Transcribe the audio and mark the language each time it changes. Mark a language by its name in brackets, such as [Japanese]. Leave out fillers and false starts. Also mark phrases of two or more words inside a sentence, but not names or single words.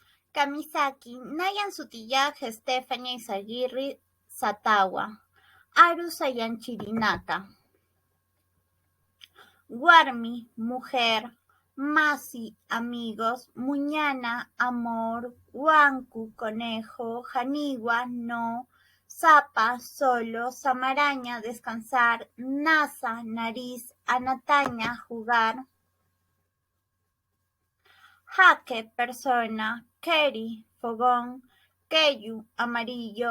[Aymara] Kamisaki, Nayan Sutillaje, Stephanie Izaguirre, Satawa, Aru Sayanchirinata. Warmi, mujer. Masi, amigos. Muñana, amor. Huancu, conejo. Janiwa, [Spanish] no. [Aymara] Zapa, solo. Samaraña, descansar. Nasa, nariz. Anataña, jugar. Jaque, persona. Keri, fogón. Keyu, amarillo.